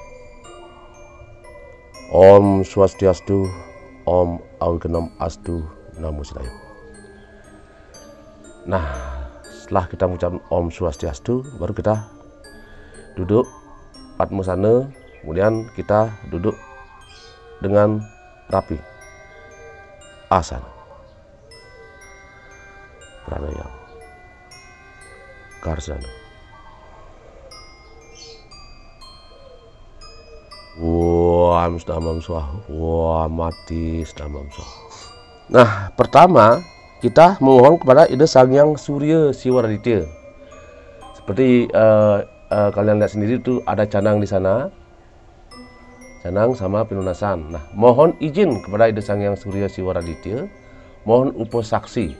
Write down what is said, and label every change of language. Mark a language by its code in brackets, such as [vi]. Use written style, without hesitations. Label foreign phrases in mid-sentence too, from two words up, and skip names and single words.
[sa] Om Swastiastu, Om Aurgenam Astu, Namo Buddhaya. [id] Nah, setelah kita mengucapkan [sa] Om Swastiastu, [id] baru kita duduk Padmasana, kemudian kita duduk dengan rapi. [sa] Asana. Pranayama. Karsana. Wam sedamam swahu, wam mati sedamam swahu. [id] Nah, pertama kita memohon kepada Ida Sang Hyang Surya Siwaraditya. Seperti kalian lihat sendiri itu ada canang di sana, canang sama pelunasan. Nah, mohon izin kepada Ida Sang Hyang Surya Siwaraditya, mohon upasaksi.